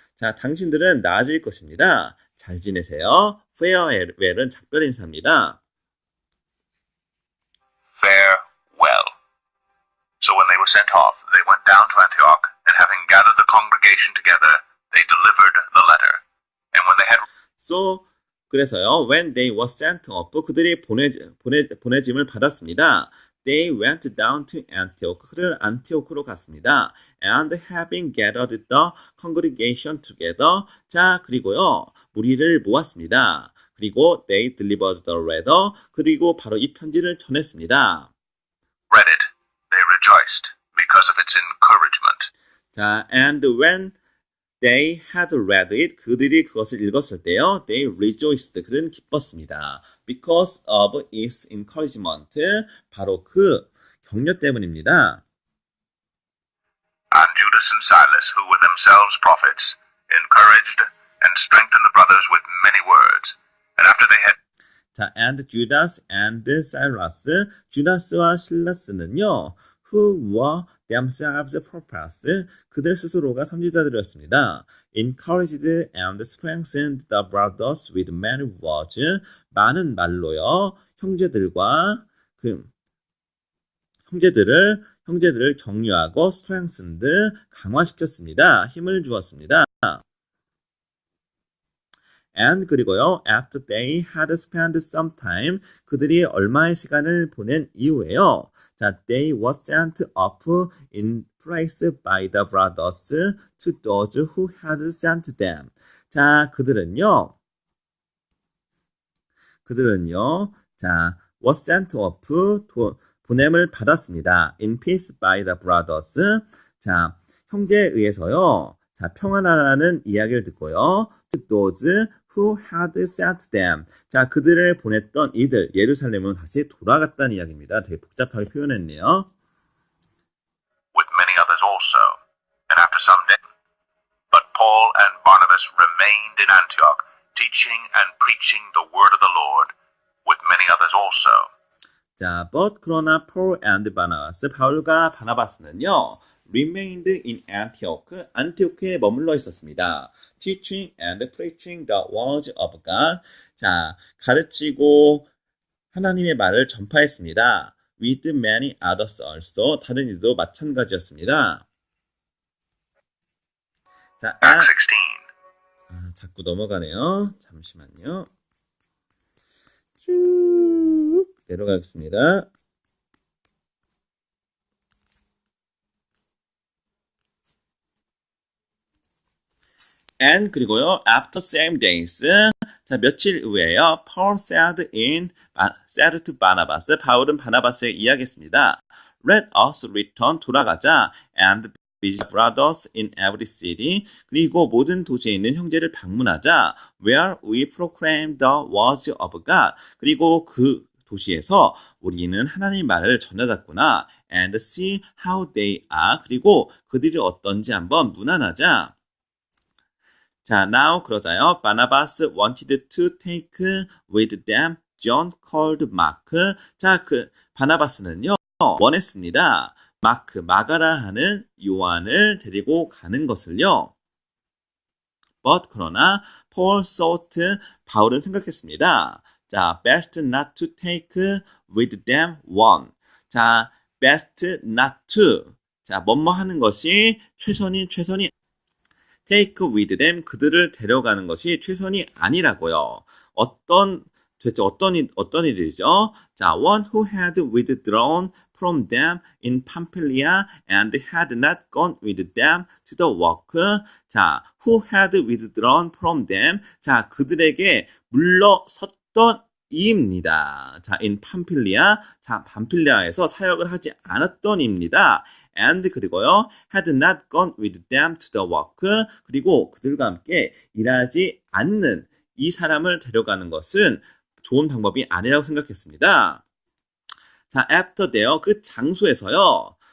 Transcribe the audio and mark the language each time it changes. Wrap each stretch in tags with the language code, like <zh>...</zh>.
<ko>자, 당신들은 나아질 것입니다. 잘 지내세요.</ko> <en>fare well</en> <ko>은 작별 인사입니다.</ko> <en>Fare well. So when they were sent off, they went down to Antioch, and having gathered the congregation together, they delivered the letter. And when they had So,</en> <ko>그래서요,</ko> <en>when they were sent up,</en> <ko>그들이 보내짐을 받았습니다.</ko> <en>They went down to Antioch.</en> <ko>그들 안티오크로 갔습니다.</ko> <en>And having gathered the congregation together.</en> <ko>자, 그리고요, 무리를 모았습니다. 그리고</ko> <en>they delivered the letter.</en> <ko>그리고 바로 이 편지를 전했습니다.</ko> <en>read it, they rejoiced because of its encouragement. 자, and when they had read it,</en> <ko>그들이 그것을 읽었을 때요,</ko> <en>they rejoiced,</en> <ko>그들은 기뻤습니다.</ko> <en>Because of its encouragement,</en> <ko>바로 그 격려 때문입니다.</ko> <en>And Judas and Silas, who were themselves prophets, encouraged and strengthened the brothers with many words. And after they had 자, and Judas and Silas.</en> <ko>주다스와 실라스는요,</ko> <en>who were themselves prophets.</en> <ko>그들 스스로가 선지자들이었습니다.</ko> <en>encouraged and strengthened the brothers with many words.</en> <ko>많은 말로요, 형제들을 격려하고</ko> <en>strengthened,</en> <ko>강화시켰습니다. 힘을 주었습니다.</ko> <en>And</en> <ko>그리고요,</ko> <en>after they had spent some time,</en> <ko>그들이 얼마의 시간을 보낸 이후에요.</ko> <en>자, they were sent up in place by the brothers to those who had sent them.</en> <ko>자, 그들은요, 자,</ko> <en>were sent up,</en> <ko>보냄을 받았습니다.</ko> <en>In peace by the brothers.</en> <ko>자, 형제에 의해서요. 자, 평안하라는 이야기를 듣고요.</ko> <en>To those who had sent them.</en> <ko>자, 그들을 보냈던 이들, 예루살렘으로 다시 돌아갔다는 이야기입니다. 되게 복잡하게 표현했네요.</ko> <en>With many others also, and after some days. But Paul and Barnabas remained in Antioch, teaching and preaching the word of the Lord, with many others also. 자, but</en> <ko>그러나</ko> <en>Paul and Barnabas,</en> <ko>바울과 바나바스는요,</ko> <en>remained in Antioch,</en> <ko>안티오크에 머물러 있었습니다.</ko> <en>Teaching and preaching the words of God.</en> <ko>자, 가르치고 하나님의 말을 전파했습니다.</ko> <en>With many others also.</en> <ko>다른 이들도 마찬가지였습니다. 자,</ko> <en>Acts 16.</en> <ko>자꾸 넘어가네요. 잠시만요. 쭉 내려가겠습니다.</ko> <en>And</en> <ko>그리고요,</ko> <en>after same days. 자,</en> <ko>며칠 후에요.</ko> <en>Paul said to Barnabas.</en> <ko>바울은 바나바스에게 이야기했습니다.</ko> <en>Let us return,</en> <ko>돌아가자.</ko> <en>And visit brothers in every city.</en> <ko>그리고 모든 도시에 있는 형제를 방문하자.</ko> <en>Where we proclaim the words of God.</en> <ko>그리고 그 도시에서 우리는 하나님의 말을 전하자꾸나.</ko> <en>And see how they are.</en> <ko>그리고 그들이 어떤지 한번 문안하자. 자,</ko> <en>now</en> <ko>그러자요.</ko> <en>Barnabas wanted to take with them John called Mark.</en> <ko>자, 바나바스는요, 원했습니다. 마가라 하는 요한을 데리고 가는 것을요.</ko> <en>But</en> <ko>그러나</ko> <en>Paul thought,</en> <ko>바울은 생각했습니다.</ko> <en>자, best not to take with them one. 자, best not to.</en> <ko>자, 뭐뭐 하는 것이 최선이</ko> <en>take with them,</en> <ko>그들을 데려가는 것이 최선이 아니라고요. 도대체 어떤 일이죠?</ko> <en>자, one who had withdrawn from them in Pamphylia and had not gone with them to the work. 자, who had withdrawn from them.</en> <ko>자, 그들에게 물러섰던 이입니다.</ko> <en>자, in Pamphylia.</en> <ko>자, 밤필리아에서 사역을 하지 않았던 이입니다.</ko> <en>and</en> <ko>그리고요,</ko> <en>had not gone with them to the work.</en> <ko>그리고 그들과 함께 일하지 않는 이 사람을 데려가는 것은 좋은 방법이 아니라고 생각했습니다. 자,</ko> <en>after there,</en> <ko>그 장소에서요.</ko>